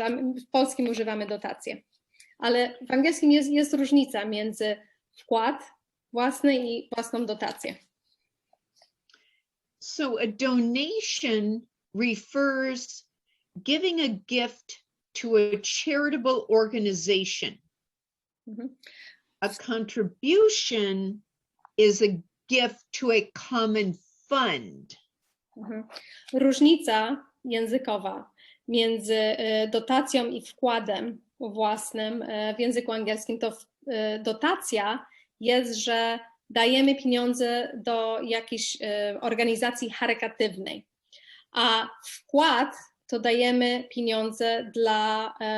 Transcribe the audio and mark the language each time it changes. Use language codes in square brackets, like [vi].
[pl] A w polskim używamy dotację. Ale w angielskim jest różnica między wkład własny i własną dotację. [en] So a donation refers giving a gift to a charitable organization. A contribution is a gift to a common fund. [pl] Różnica językowa między dotacją i wkładem własnym w języku angielskim to dotacja jest, że dajemy pieniądze do jakiejś organizacji charytatywnej, a wkład to dajemy pieniądze dla